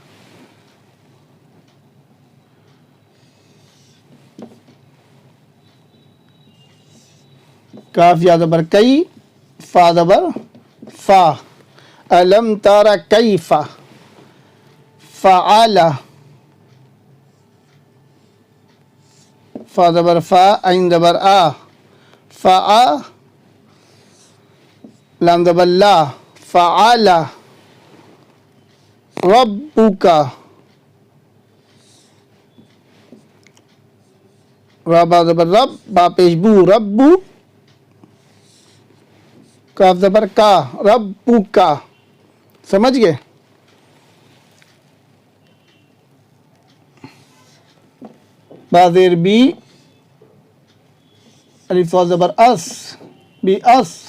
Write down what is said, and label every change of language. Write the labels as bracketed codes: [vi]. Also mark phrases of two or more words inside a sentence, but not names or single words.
[ur] کاف یا زبر کئی، فا زبر فا، [ar] الم تارا کیفا، [ur] فعال، فا زبر فا، عین زبر آ، فا، لام زبر لا، فعال، ربک، را با زبر رب، با پیش بو، ربو، کاف زبر کا، ربو کا۔ سمجھ گئے؟ با زیر بی، الف واو زبر اس، بی اس،